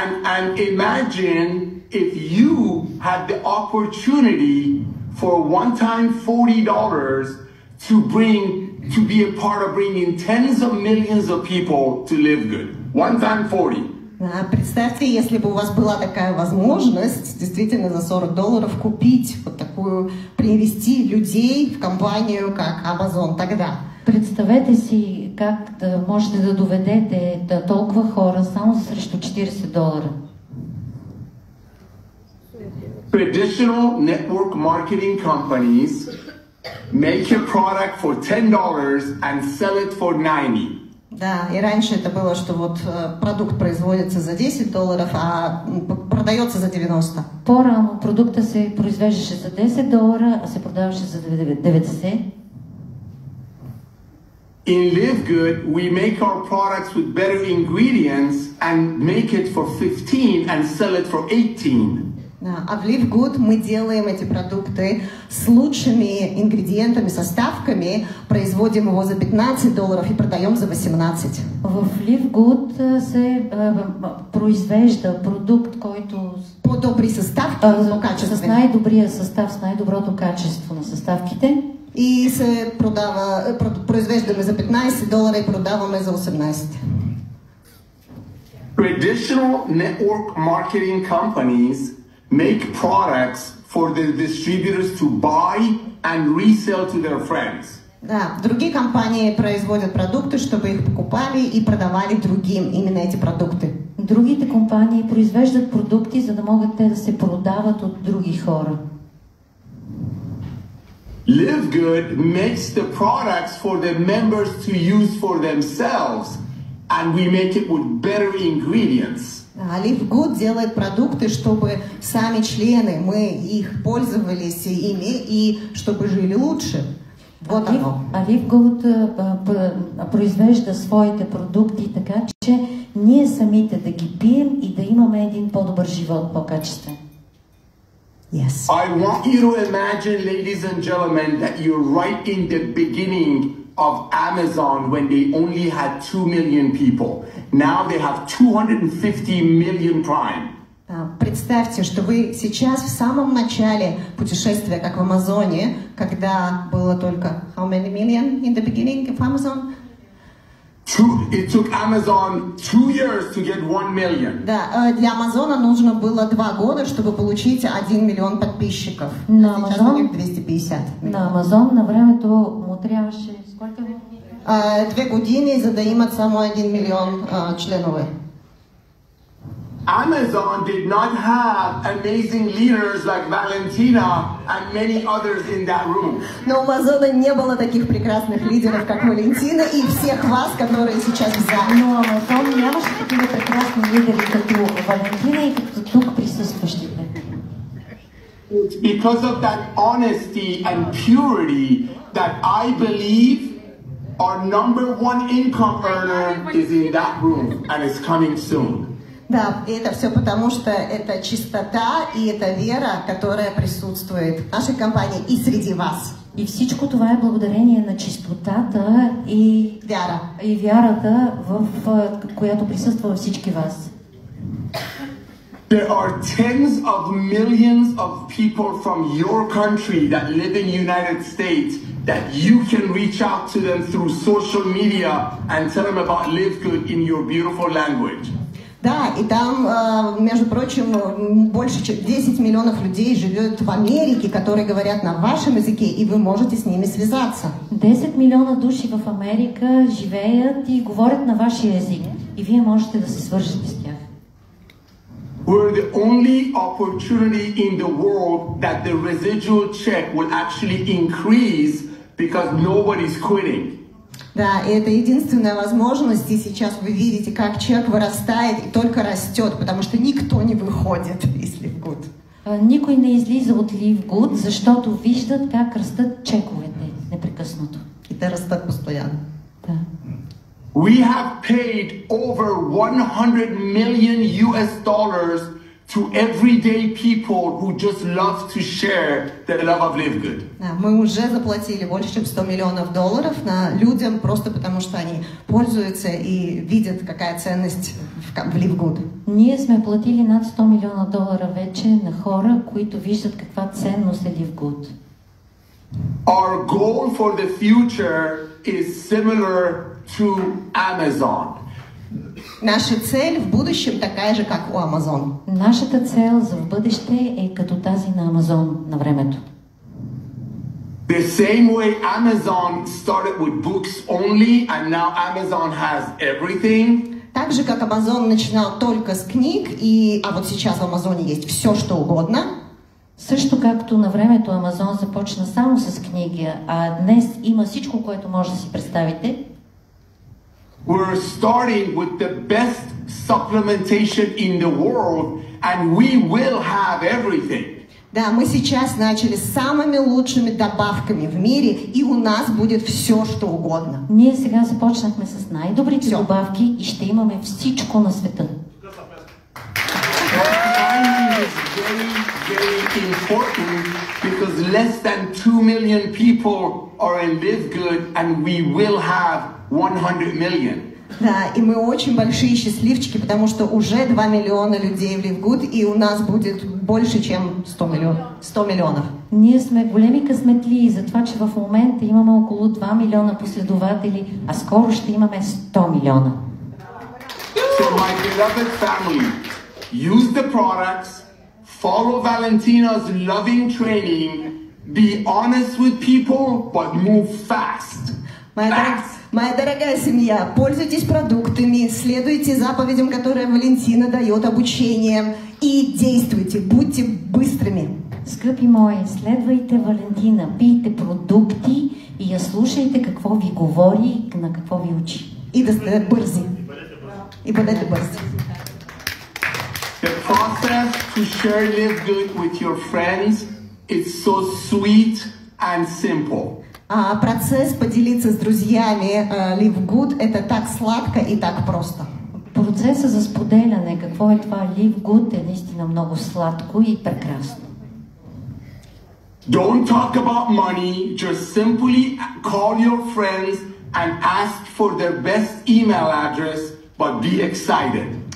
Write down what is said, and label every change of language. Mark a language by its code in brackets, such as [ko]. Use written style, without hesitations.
[en] And imagine if you had the opportunity for one-time $40 to be a part of bringing tens of millions of people to live good. One-time 40. [ru] Представьте, если бы у вас была такая возможность, действительно за $40 купить вот такую, привести людей в компанию, как Amazon тогда. [bg] Представете си как да можете да доведете толкова хора само срещу $40. [en] Traditional network marketing companies make a product for $10 and sell it for $90. [ru] Да, и раньше это было, что вот продукт производится за $10, а продается за 90. [bg] По-рано продукта се произвеждаше за $10, а се продаваше за 90. [en] In Live Good, we make our products with better ingredients and make it for $15 and sell it for $18. [ru] А в Live Good мы делаем эти продукты с лучшими ингредиентами, составками, производим его за $15 и продаем за 18. [bg] В Live Good се произвежда продукт, който по-добри съставки, но качествени. С най-добрия състав, с най-доброто качество на съставките. И се произвеждаме за $15 и продаваме за 18. [en] Traditional network marketing companies make products for the distributors to buy and resell to their friends. [ru] Да, другие компании производят продукты, чтобы их покупали и продавали другим именно эти продукты. [bg] Другите компании произвеждат продукти, за да могат те да се продават от други хора. [en] Live Good makes the products for the members to use for themselves, and we make it with better ingredients. [ru] Live Good делает продукты, чтобы сами члены, мы их пользовались ими и чтобы жили лучше. Вот оно. [bg] Live Good произвежда своите продукти така, че ние самите да ги пием и да имаме един по-добър живот, по-качествен. [en] Yes. I want you to imagine, ladies and gentlemen, that you're right in the beginning of Amazon when they only had 2 million people. Now they have 250 million Prime. [ru] Представьте, что вы сейчас в самом начале путешествия, как в Амазоне, когда было только [en] how many million in the beginning of Amazon? It took Amazon 2 years to get 1 million. [ru] Да, для Амазона нужно было 2 года, чтобы получить 1 миллион подписчиков. На Сейчас Амазон, у них 250. [bg] На Амазон на времето му трябваше [ru] сколько? [bg] 2 години, за да имат само 1 милион членове. [en] Amazon did not have amazing leaders like Valentina and many others in that room. [ru] Но у Амазона не было таких прекрасных лидеров, как Валентина и всех вас, которые сейчас в зале. [bg] Но Амазон нямаше такива прекрасни лидери като Валентина и като тук присъстващите. [en] Because of that honesty and purity that I believe our #1 income earner is in that room and is coming soon. [ru] Да, и это все потому, что это чистота и это вера, которая присутствует в нашей компании и среди вас. [bg] И всичко това е благодарение на чистотата и вярата, в която присъства във всички вас. [en] There are tens of millions of people from your country that live in the United States that you can reach out to them through social media and tell them about Live Good in your beautiful language. [ru] Да, и там, между прочим, больше чем 10 миллионов людей живет в Америке, которые говорят на вашем языке, и вы можете с ними связаться. [bg] 10 милиона души в Америка живеят и говорят на вашия език. и вие можете да се свържете с тях. [en] We're the only opportunity in the world that the residual check will actually increase because nobody's quitting. [ru] Да, и это единственная возможность, и сейчас вы видите, как чек вырастает и только растет, потому что никто не выходит из LiveGood. [bg] Никой не излиза от LiveGood, защото виждат как растат чековете непрекъснато. И те растат постоянно. Да. [en] We have paid over 100 million US dollars to everyday people who just love to share the love of LiveGood. [ru] Да, мы уже заплатили больше, чем $100 миллионов на людям, просто потому что они пользуются и видят, какая ценность в LiveGood. [bg] Ние сме платили над $100 милиона вече на хора, които виждат каква ценност е LiveGood. [en] Our goal for the future is similar to Amazon. [ru] Наша цель в будущем такая же, как у Amazon. [bg] Нашата цел за в бъдеще е като тази на Амазон на времето. [en] The same way Amazon started with books only and now Amazon has everything. [ru] Так же, как Amazon начинал только с книг, а вот сейчас в Амазоне есть все, что угодно. [bg] Също както на времето Амазон започна само с книги, а днес има всичко, което може да си представите. [en] We're starting with the best supplementation in the world and we will have everything. [ru] Да, мы сейчас начали с самыми лучшими добавками в мире, и у нас будет все, что угодно. [bg] Ние сега започнахме с най-добрите добавки и ще имаме всичко на света. [en] Timing is very, very important because less than 2 million people are in LiveGood and we will have 100 million. [ru] Да, и мы очень большие счастливчики, потому что уже 2 миллиона людей в LiveGood, и у нас будет больше, чем 100 миллионов. [bg] Ние сме големи късметли за това, че в момента имаме около 2 милиона последователи, а скоро ще имаме 100 милиона. [en] So my beloved family, use the products, follow Valentina's loving training, be honest with people, but move fast. [ru] Моя дорогая семья, пользуйтесь продуктами, следуйте заповедям, которые Валентина дает, обучением, и действуйте, будьте быстрыми. [bg] Скъпи мои, следвайте Валентина, пийте продукти и я слушайте какво ви говори, на какво ви учи. И да сте бързи. И бъдете бързи. [en] The process to share LiveGood with your friends is so sweet and simple. [ru] Процесс поделиться с друзьями LiveGood это так сладко и так просто. [bg] Процесът за споделяне, какво е това LiveGood, е наистина много сладко и прекрасно. [en] Don't talk about money, just simply call your friends and ask for their best email address, but be excited.